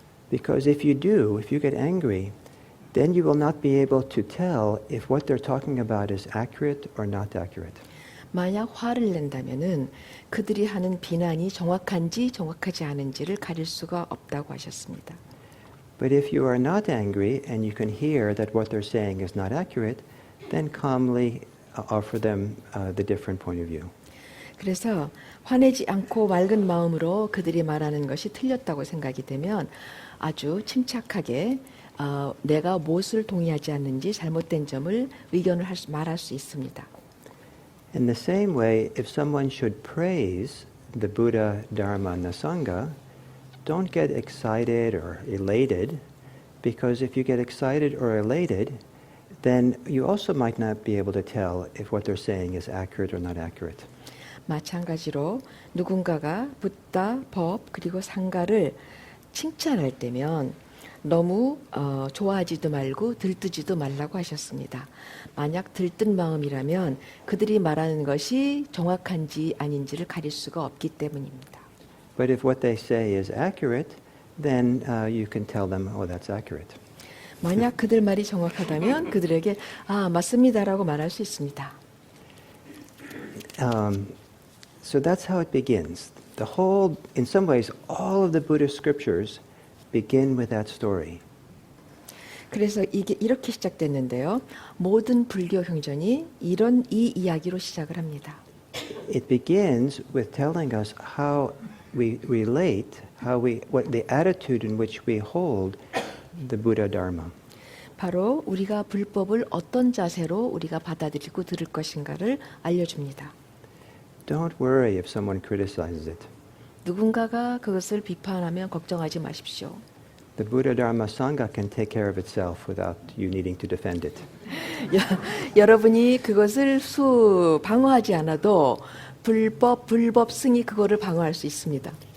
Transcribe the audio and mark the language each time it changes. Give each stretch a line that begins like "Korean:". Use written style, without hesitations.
English: Because if you do, if you get angry, then you will not be able to tell if what they're talking about is accurate or not accurate.
Korean: 만약 화를 낸다면은 그들이 하는 비난이 정확한지 정확하지 않은지를 가릴 수가 없다고 하셨습니다.
English: But if you are not angry and you can hear that what they're saying is not accurate, then calmly offer them the different point of view.
Korean: 그래서 화내지 않고 맑은 마음으로 그들이 말하는 것이 틀렸다고 생각이 되면 아주 침착하게 내가 무엇을 동의하지 않는지 잘못된 점을 의견을 말할 수 있습니다.
English: In the same way, if someone should praise the Buddha, Dharma, and the Sangha, don't get excited or elated, because if you get excited or elated, then you also might not be able to tell if what they're saying is accurate or not accurate.
Korean: 마찬가지로 누군가가 붓다, 법, 그리고 상가를 칭찬할 때면 너무 좋아하지도 말고 들뜨지도 말라고 하셨습니다. 만약 들뜬 마음이라면 그들이 말하는 것이 정확한지 아닌지를 가릴 수가 없기 때문입니다.
English: But if what they say is accurate, then you can tell them, oh, that's accurate.
Korean: 만약 그들 말이 정확하다면 그들에게 맞습니다라고 말할 수 있습니다.
English: So that's how it begins. In some ways, all of the Buddhist scriptures begin with that story.
Korean: 그래서 이게 이렇게 시작됐는데요. 모든 불교 경전이 이 이야기로 시작을 합니다.
English: It begins with telling us how we relate, what the attitude in which we hold the Buddha Dharma.
Korean: 바로 우리가 불법을 어떤 자세로 우리가 받아들이고 들을 것인가를 알려줍니다.
English: Don't worry if someone criticizes it.
Korean: 누군가가 그것을 비판하면 걱정하지 마십시오.
English: The Buddha Dharma Sangha can take care of itself without you needing to defend it.
Korean: 여러분이 그것을 방어하지 않아도 불법 승이 그거를 방어할 수 있습니다.